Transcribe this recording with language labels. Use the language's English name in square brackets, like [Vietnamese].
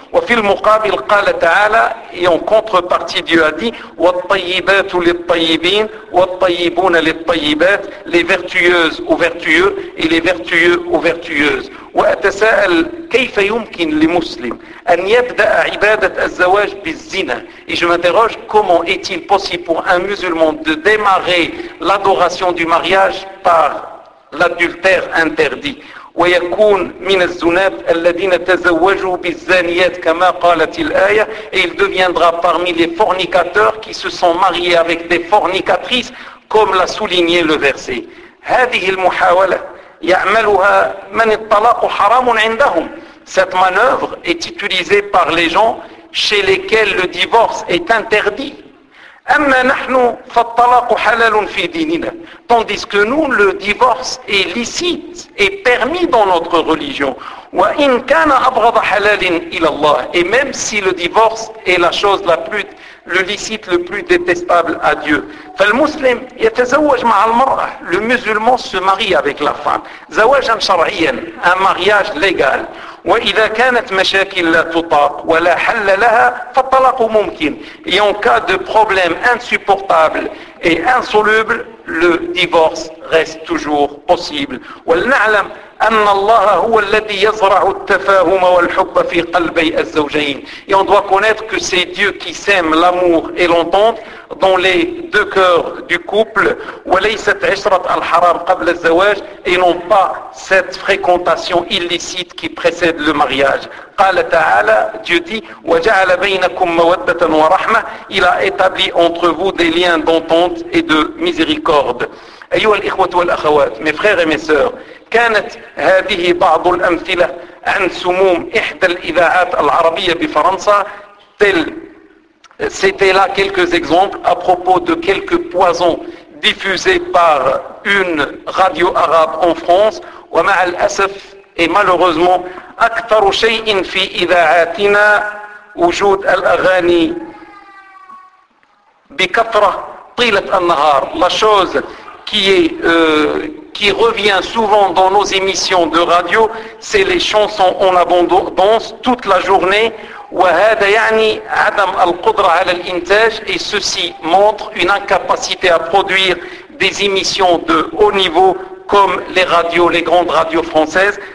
[Arabic] وفي المقابل قال تعالى يوم [French] contrepartie Dieu a dit [Arabic] والطيبات للطيبين والطيبون للطيبات, [French] les vertueuses aux vertueux et les vertueux aux vertueuses. [Arabic] وأتساءل كيف يمكن لمسلم أن يبدأ عبادة الزواج بالزنا. [French] Et je m'interroge, comment est-il possible pour un musulman de démarrer l'adoration du mariage par l'adultère interdit. [Arabic] ويكون من الزنات الذين تزوجوا بالزانيات كما قالت الآية. [French] Et il deviendra parmi les fornicateurs qui se sont mariés avec des fornicatrices, comme l'a souligné le verset. [Arabic] هذه المحاولة يعملها من الطلاق حرام عندهم. [French] Cette manœuvre est utilisée par les gens chez lesquels le divorce est interdit. [Arabic] أما نحن فالطلاق حلال في ديننا. [French] Tandis que nous, le divorce est licite, est permis dans notre religion. [Arabic] وإن كان أبغض حلال إلى الله. [French] Et même si le divorce est la chose la plus, le licite le plus détestable à Dieu. [Arabic] فالمسلم يتزوج مع المرأة. [French] Le musulman se marie avec la femme. [Arabic] زواجا شرعيا. [French] Un mariage légal. [Arabic] وإذا كانت مشاكل لا تطاق ولا حل لها فالطلاق ممكن. [French] Et en cas de problème insupportable et insoluble, le divorce reste toujours possible. [Arabic] ولنعلم أن الله هو الذي يزرع التفاهم والحب في قلبي الزوجين. [French] Et on doit connaître que c'est Dieu qui sème l'amour et l'entente dans les deux cœurs du couple. [Arabic] وليست عشرة الحرام قبل الزواج. [French] Et non pas cette fréquentation illicite qui précède le mariage. [Arabic] قال تعالى, [French] Dieu dit, [Arabic] وجعل بينكم مودة ورحمة. [French] Il a établi entre vous des liens d'entente et de miséricorde. [Arabic] أيها الإخوة والأخوات, [French] mes frères et mes sœurs, [Arabic] كانت هذه بعض الأمثلة عن سموم إحدى الإذاعات العربية بفرنسا تل [French] c'était là quelques exemples à propos de quelques poisons diffusés par une radio arabe en France. [Arabic] ومع الأسف [French] et malheureusement [Arabic] أكثر شيء في إذاعاتنا وجود الأغاني بكثرة طيلة النهار. [French] La chose qui revient souvent dans nos émissions de radio, c'est les chansons en abondance toute la journée. Et ceci montre une incapacité à produire des émissions de haut niveau comme les radios, les grandes radios françaises.